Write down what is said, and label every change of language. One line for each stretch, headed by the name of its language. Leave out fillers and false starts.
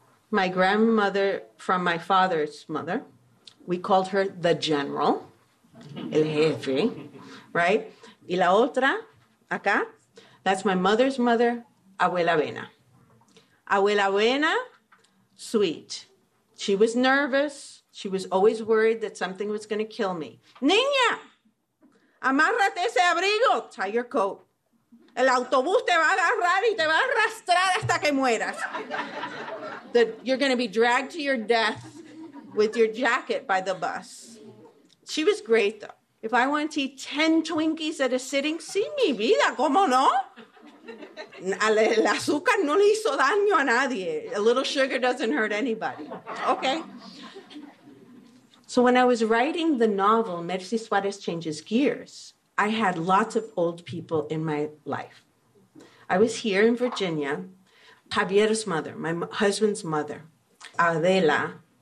English: My grandmother from my father's mother, we called her the general,
Spanish: el jefe,
English: right?
Spanish: Y la otra, acá,
English: that's my mother's mother,
Spanish: Abuela Vena.
English: Abuela Vena, sweet. She was nervous. She was always worried that something was going to kill me.
Spanish: Niña, amárrate ese abrigo.
English: Tie your coat.
Spanish: El autobús te va a agarrar y te va a arrastrar hasta que mueras.
English: That you're going to be dragged to your death with your jacket by the bus. She was great, though. If I wanted to eat 10 Twinkies at a sitting,
Spanish: sí, mi vida, ¿cómo no? El azúcar no le hizo daño a nadie.
English: A little sugar doesn't hurt anybody. Okay. So when I was writing the novel, Mercy Suarez Changes Gears, I had lots of old people in my life. I was here in Virginia. Javier's mother, my husband's mother, Adela.